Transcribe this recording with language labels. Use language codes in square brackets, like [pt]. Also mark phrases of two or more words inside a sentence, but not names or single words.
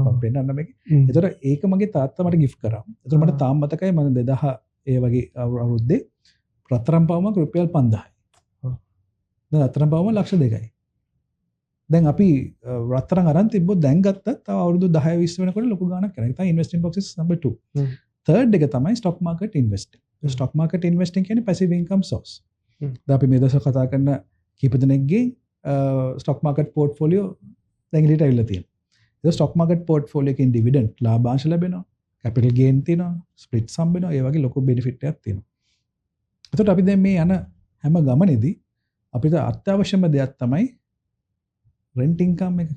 [si] World Cup පෙන්නන්න මේක. ඒතර ඒක මගේ තාත්තා මට gift කරා. ඒතර මට තාම මතකයි මම 2000 ඒ වගේ අවුරුද්දේ රත්තරන් පවුමක් රුපියල් 5000යි. දැන් රත්තරන් පවුම ලක්ෂ 2යි. දැන් අපි රත්තරන් අරන් තිබ්බොත් දැන් ගත්තත් තව අවුරුදු 10 20 වෙනකොට ලොකු ගාණක් කරනවා. ඒ තමයි [en] investing box is number 2. third [si] එක තමයි [en] stock market investing. stock market investing කියන්නේ passive income source. [si] දැන් අපි මේ දවස්වල කතා කරන කීප දෙනෙක්ගේ [en] stock market portfolio [si] දැන් එළියට අවිල්ලා තියෙනවා. ඒ [en] stock market portfolio [si] එකෙන් dividend ලාභාංශ ලැබෙනවා, [en] capital gain [si] තියෙනවා, splits හම්බ වෙනවා. ඒ වගේ ලොකු benefit එකක් තියෙනවා. එතකොට අපි දැන් මේ යන හැම ගමනේදී අපිට අත්‍යවශ්‍යම දෙයක් තමයි [en] rent income [si] එක.